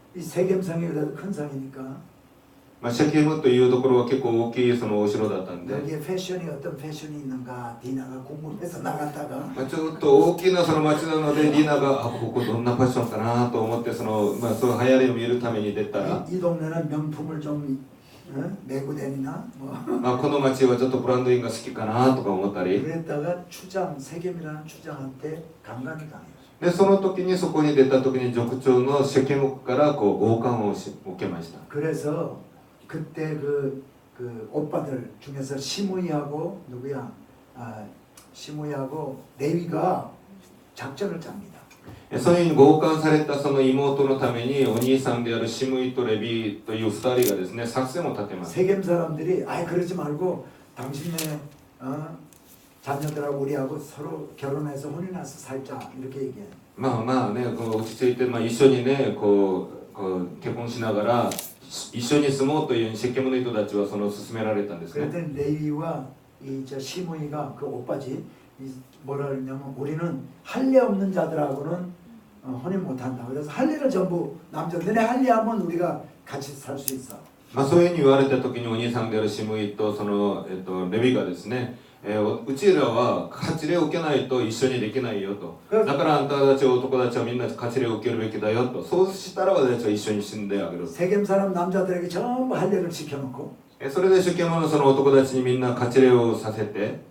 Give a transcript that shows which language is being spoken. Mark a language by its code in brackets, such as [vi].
[ko] 이 세겜성이 그래도 큰 성이니까 [ja] シェケムというところは結構大きいそのお城だったんで、 [ko] 여기에 패션이 어떤 패션이 있는가 디나가 궁금해서 나갔다가 [ja] ちょっと大きなその町なのでディーナがここどんなファッションかなと思ってその流行りを見るために出たら [ko] 이 동네는 명품을 좀 메고 다니나 뭐 [ja] この町はちょっとブランドインが好きかなとか思ったり [ko] 그랬다가 추장 세겜이라는 추장한테 강간이 당해요. [ja] でその時にそこに出た時に族長のシェケムからこう強姦を受けました。 [ko] 그래서 그때 그 오빠들 중에서 시므이하고 누구야? 시므이하고 레위가 작전을 짭니다. [ja] そういう強姦されたその妹のためにお兄さんであるシムイとレビという2人がですね作戦を立てます。 [ko] 세겜 사람들이 그러지 말고 당신네 자녀들하고 우리하고 서로 결혼해서 혼인해서 살자 이렇게 얘기해요. [ja] こう落ち着いて、一緒にねこう結婚しながら一緒に住もうというシェケムの人たちはその勧められたんですね。 [ko] 그랬더니 레위와 저 시므이가 그 오빠지 뭐라 그러냐면 우리는 할례 없는 자들하고는 혼인 못한다. 그래서 할례를 전부 남자 너네 할례하면 우리가 같이 살 수 있어. [ja] そういうふうに言われた時にお兄さんであるシムイとその、レビがですね、うちらは割礼を受けないと一緒にできないよと。だからあんたたち男たちはみんな割礼を受けるべきだよと。そうしたら私たちは一緒に死んであげる。 [ko] 세겜 사람 남자들에게 전부 할례를 시켜놓고 [ja] それでシェケムのその男たちにみんな割礼をさせて、